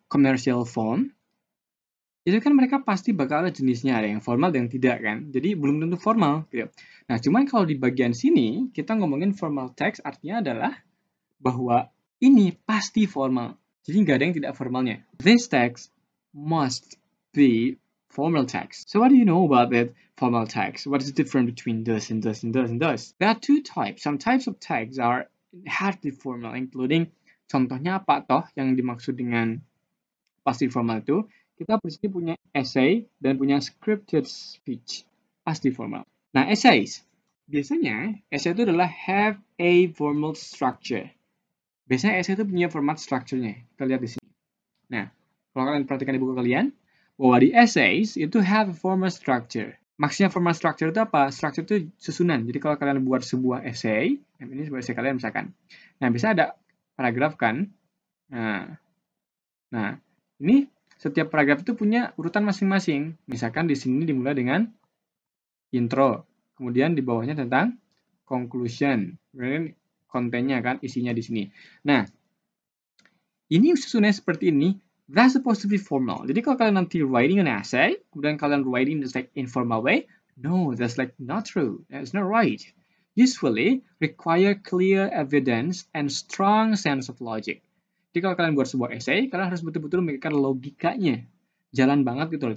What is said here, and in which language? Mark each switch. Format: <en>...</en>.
<id>Commercial form, itu kan mereka pasti bakal ada jenisnya, ada yang formal dan yang tidak kan. Jadi belum tentu formal gitu. Nah, cuman kalau di bagian sini kita ngomongin formal text artinya adalah bahwa ini pasti formal. Jadi nggak ada yang tidak formalnya.</id> <en>This text must be formal text. So what do you know about that formal text? What is the difference between this and this and this and this? There are two types. Some types of text are inherently formal, including</en> <id>contohnya apa toh yang dimaksud dengan pasti formal itu? Kita di sini punya essay dan punya scripted speech. Pasti formal. Nah, essays. Biasanya, essay itu adalah</id> <en>have a formal structure.</en> <id>Biasanya essay itu punya format structure-nya. Kita lihat di sini. Nah, kalau kalian perhatikan di buku kalian, bahwa di essays itu</id> <en>have a formal structure.</en> <id>Maksudnya formal structure itu apa? Structure itu susunan. Jadi kalau kalian buat sebuah essay, ini sebuah essay kalian misalkan. Nah, bisa ada paragraf kan? Nah, ini setiap paragraf itu punya urutan masing-masing. Misalkan di sini dimulai dengan intro, kemudian di bawahnya tentang conclusion, kemudian kontennya kan, isinya di sini. Nah, ini susunannya seperti ini.</id> <en>That's supposed to be formal.</en> <id>Jadi kalau kalian nanti</id> <en>writing an essay,</en> <id>kemudian kalian</id> <en>writing in like informal way, no, that's like not true. That's not right. Usually require clear evidence and strong sense of logic.</en> <id>Jadi kalau kalian buat sebuah essay, kalian harus betul-betul memikirkan logikanya. Jalan banget gitu loh.</id>